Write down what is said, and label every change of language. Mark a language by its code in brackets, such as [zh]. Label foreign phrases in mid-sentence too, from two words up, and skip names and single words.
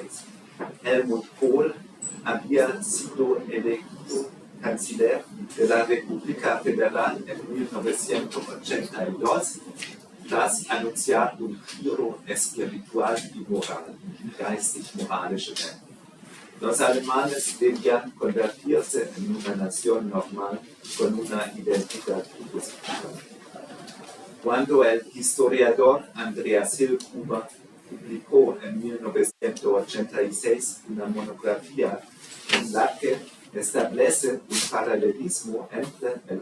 [es] Helmut Kohl había sido elegido canciller de la República Federal en 1982 tras anunciar un giro espiritual y moral, [de] geistig-moralische Wende. [es] Los alemanes debían convertirse en una nación normal con una identidad positiva. Cuando el historiador Andreas Hillgruber publicó en 1986 una monografía en la que establece un paralelismo entre el